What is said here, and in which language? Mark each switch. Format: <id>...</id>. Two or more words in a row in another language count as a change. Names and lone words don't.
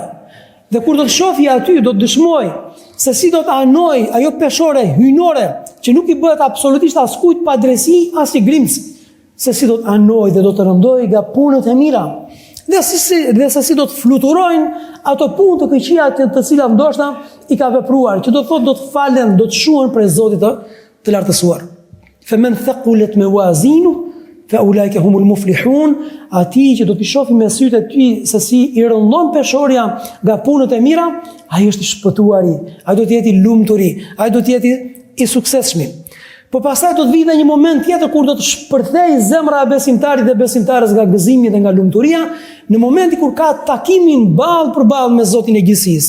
<sq>Dhe kur do të shohë aty, do të dëshmoj se si do të anoj ajo peshore hyjnore që nuk i bëhet absolutisht askujt pa drejtësi, as i grimc, se si do të anoj dhe do të rëndoj nga punët e mira. Dhe se si do të fluturojnë ato punë të këqija të cilat ndoshta i ka vepruar, që do të thotë do të falen, do të shuhen prej Zotit të lartësuar.</sq> <ar>فمن ثقلت موازينه فأولئك هم المفلحون,</ar> <sq>ati që do të shohim me sytë e ty se si i rëndon peshorja nga punët e mira, ai është i shpëtuari, ai do të jetë i lumturi, ai do të jetë i suksesshëm. Po pastaj do të vijë një moment tjetër kur do të shpërthej zemra e besimtarit dhe besimtarës nga gëzimi dhe nga lumturia, në momentin kur ka takimin ballë për ballë me Zotin e gjithësisë.</sq>